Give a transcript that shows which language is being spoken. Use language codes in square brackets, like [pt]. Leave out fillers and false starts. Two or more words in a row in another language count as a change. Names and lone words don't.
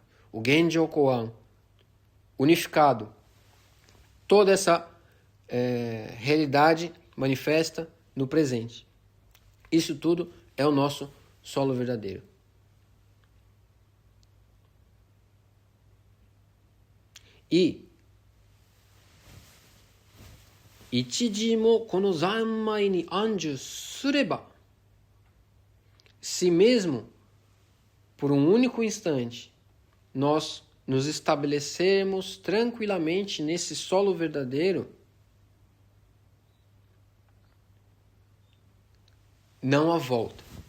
[pt] O Genjo Koan, unificado. Toda essa realidade manifesta no presente. Isso tudo é o nosso solo verdadeiro. [ja] E 一時もこの三昧に安住すれば, [pt] se mesmo por um único instante nós nos estabelecermos tranquilamente nesse solo verdadeiro, não há volta.